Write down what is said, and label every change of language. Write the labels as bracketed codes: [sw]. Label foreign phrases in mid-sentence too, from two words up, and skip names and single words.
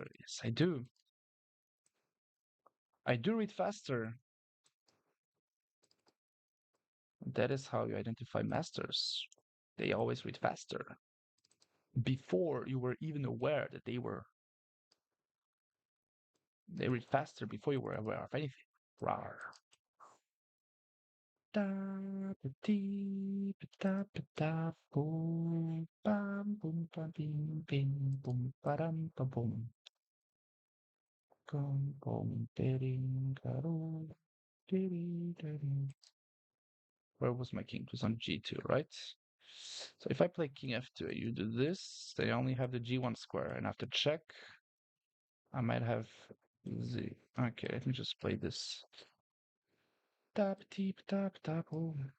[en] Yes, I do. I do read faster. That is how you identify masters. They always read faster before you were even aware that they read faster before you were aware of anything. Rawr. Da ba dee ba da ba da boom bam boom bam bing bing boom ba dum ba boom boom boom ding ding ding. Where was my king? It was on g2, right? So if I play king f2, you do this, they only have the g1 square, and after check, I might have z. Okay, let me just play this. Tap deep tap tap. Oh.